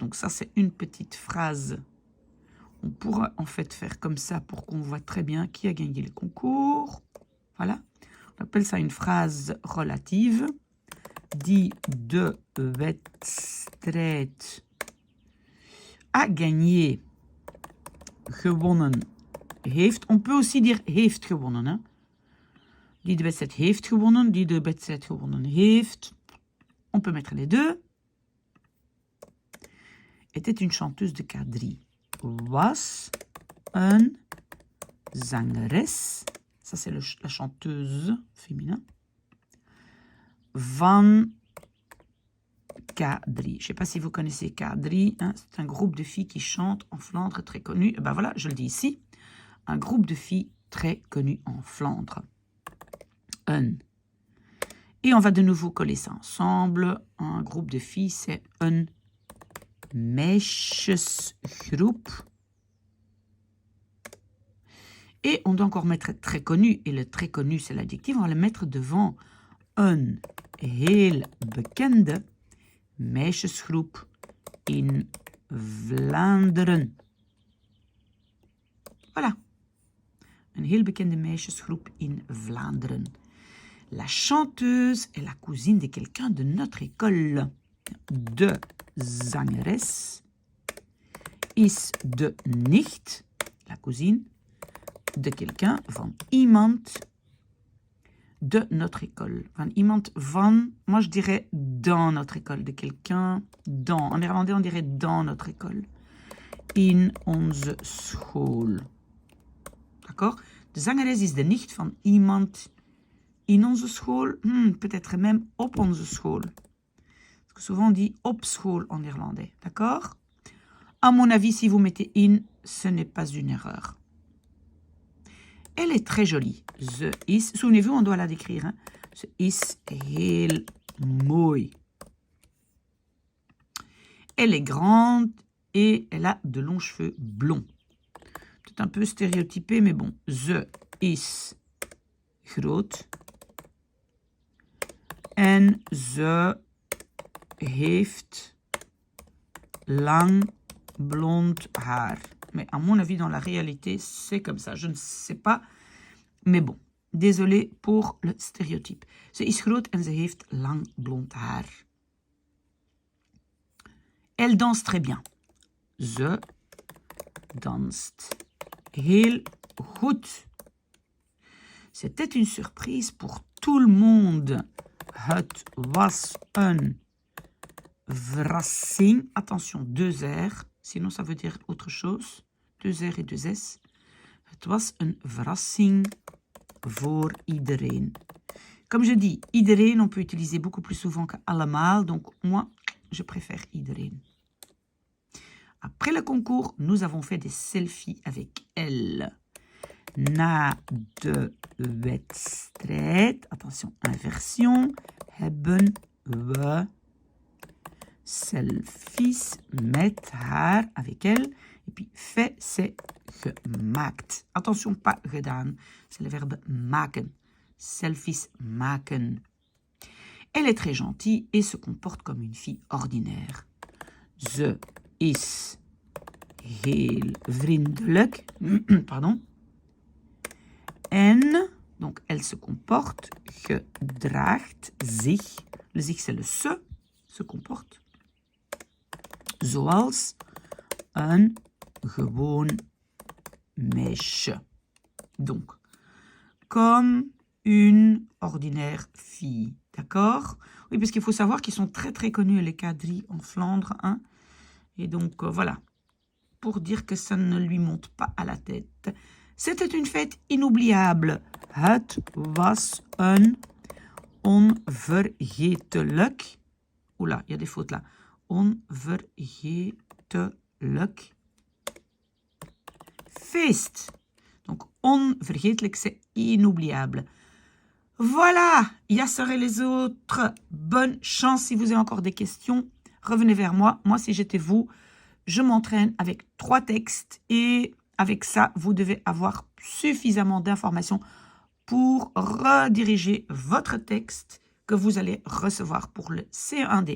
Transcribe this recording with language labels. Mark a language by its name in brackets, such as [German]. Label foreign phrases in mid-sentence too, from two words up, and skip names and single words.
[French] Donc ça, c'est une petite phrase. On pourra en fait faire comme ça pour qu'on voit très bien qui a gagné le concours. Voilà. On appelle ça une phrase relative. [Dutch] Die de wedstrijd [French] a gagné, [Dutch] gewonnen heeft. [French] On peut aussi dire [Dutch] heeft gewonnen. [French] Hein? [Dutch] Die de wedstrijd heeft gewonnen, die de wedstrijd gewonnen heeft. [French] On peut mettre les deux. Était une chanteuse de quadrille. [Dutch] Was een zangeres. [French] Ça, c'est la chanteuse féminin. [Dutch] Van quadrille. [French] Je ne sais pas si vous connaissez quadrille. Hein? C'est un groupe de filles qui chantent en Flandre, très connu. Ben voilà, je le dis ici. Un groupe de filles très connu en Flandre. [Dutch] Een. [French] Et on va de nouveau coller ça ensemble. Un groupe de filles, c'est [Dutch] een meisjesgroep. [French] Et on doit encore mettre très connu. Et le très connu, c'est l'adjectif. On va le mettre devant [Dutch] een heel bekende meisjesgroep in Vlaanderen. [French] Voilà. [Dutch] Een heel bekende meisjesgroep in Vlaanderen. [French] La chanteuse est la cousine de quelqu'un de notre école. [Dutch] De zangeres is de nicht, [French] la cousine, de quelqu'un, [Dutch] van iemand [French] de notre école. [Dutch] Van iemand van, [French] moi je dirais dans notre école, de quelqu'un dans. En néerlandais, on dirait dans notre école. [Dutch] In onze school. [French] D'accord? [Dutch] De zangeres is de nicht van iemand in onze school. [French] Peut-être même [Dutch] op onze school. [French] Parce que souvent on dit [Dutch] op school [French] en néerlandais. D'accord? À mon avis, si vous mettez in, ce n'est pas une erreur. Elle est très jolie. [Dutch] Ze is, [French] souvenez-vous, on doit la décrire. Hein? [Dutch] Ze is heel mooi. [French] Elle est grande et elle a de longs cheveux blonds. Peut-être un peu stéréotypé, mais bon. [Dutch] Ze is groot. En ze heeft lang blond haar. [French] Mais à mon avis, dans la réalité, c'est comme ça. Je ne sais pas. Mais bon, désolé pour le stéréotype. [Dutch] Ze is groot en ze heeft lang blond haar. [French] Elle danse très bien. [Dutch] Ze danst heel goed. [French] C'était une surprise pour tout le monde. [Dutch] Het was een verrassing. [French] Attention, 2 R. Sinon, ça veut dire autre chose. 2 R et 2 S. [Dutch] Het was een verrassing voor iedereen. [French] Comme je dis, iedereen, on peut utiliser beaucoup plus souvent que allemaal. Donc, moi, je préfère iedereen. Après le concours, nous avons fait des selfies avec elle. [Dutch] Na de wedstrijd, [French] attention, inversion, [Dutch] hebben we selfies met haar, [French] avec elle. Et puis, fait, c'est gemaakt. Attention, pas gedaan. C'est le verbe maken. [Dutch] Selfies maken. [French] Elle est très gentille et se comporte comme une fille ordinaire. [Dutch] Ze is heel vriendelijk. [French] Pardon. En, donc, elle se comporte, [Dutch] gedraagt zich. [French] Le zich, c'est le se comporte. [Dutch] Zoals een gewoon meisje. [French] Donc, comme une ordinaire fille. D'accord? Oui, parce qu'il faut savoir qu'ils sont très très connus, les quadrilles en Flandre. Hein? Et donc, voilà. Pour dire que ça ne lui monte pas à la tête. C'était une fête inoubliable. [Dutch] Het was een onvergetelijk. [French] Oula, il y a des fautes là. [Dutch] Onvergetelijk feest. [French] Donc, onvergetelijk, c'est inoubliable. Voilà, Yasser et les autres, bonne chance. Si vous avez encore des questions, revenez vers moi. Moi, si j'étais vous, je m'entraîne avec 3 textes et avec ça, vous devez avoir suffisamment d'informations pour rediriger votre texte que vous allez recevoir pour le C1D.